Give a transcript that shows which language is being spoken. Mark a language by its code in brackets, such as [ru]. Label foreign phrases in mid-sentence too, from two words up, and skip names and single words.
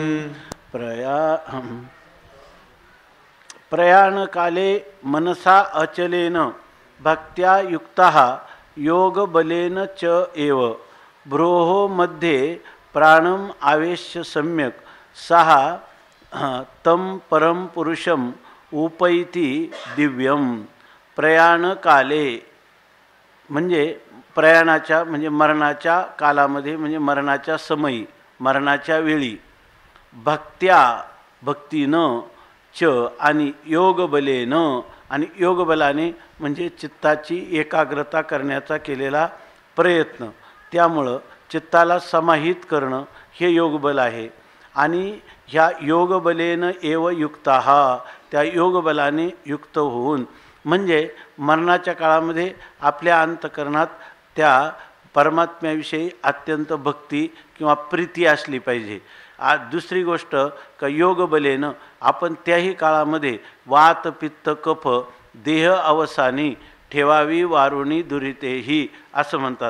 [sa] प्रयाणकाले मनसा अचलेन भक्त्या युक्तः योगबलेन च एव भ्रोः मध्ये प्राणम आवेश्य सम्यक सः तं परम पुरुषम उपैति दिव्यम. [mr] प्रयाणकाले म्हणजे प्रयाणाच्या म्हणजे मरणाच्या कालामध्ये म्हणजे मरणाच्या समयी मरणाच्या वेळी भक्त्या भक्तीनं च आणि योगबलेनं आणि योगबलाने म्हणजे चित्ताची एकाग्रता करण्याचा केलेला प्रयत्न त्यामुळं चित्ताला समाहित करणं हे योगबल आहे. आणि ह्या [sa] योगबलेनं एव युक्ताः [mr] त्या योगबलाने युक्त होऊन म्हणजे मरणाच्या काळामध्ये आपल्या अंतकरणात त्या परमात्म्याविषयी अत्यंत भक्ती किंवा प्रीती असली पाहिजे. दुसरी गोष्ट का योगबलेनं आपण त्याही काळामध्ये वात पित्त कफ देह अवसानी ठेवावी वारुणी दुरितेही असं म्हणतात.